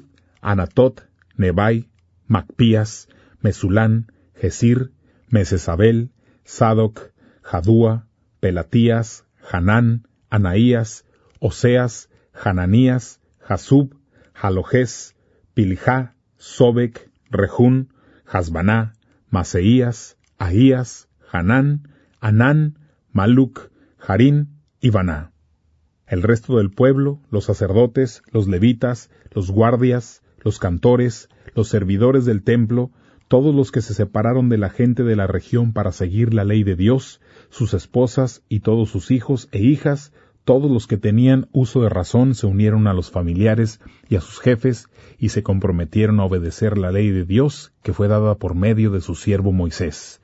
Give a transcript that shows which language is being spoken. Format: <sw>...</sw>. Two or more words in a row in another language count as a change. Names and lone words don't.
<es>Anatot, Nebai, Macpías, Mesulán, Gesir, Mesesabel, Sadoc, Jadúa, Pelatías, Hanán, Anaías, Oseas, Hananías, Jasub, Jalojés, Pilja, Sobek, Rejún, Hasbaná, Maseías, Ahías, Hanán, Anán, Maluc, Jarín y Baná. El resto del pueblo, los sacerdotes, los levitas, los guardias, los cantores, los servidores del templo, todos los que se separaron de la gente de la región para seguir la ley de Dios, sus esposas y todos sus hijos e hijas, todos los que tenían uso de razón se unieron a los familiares y a sus jefes y se comprometieron a obedecer la ley de Dios que fue dada por medio de su siervo Moisés.</es>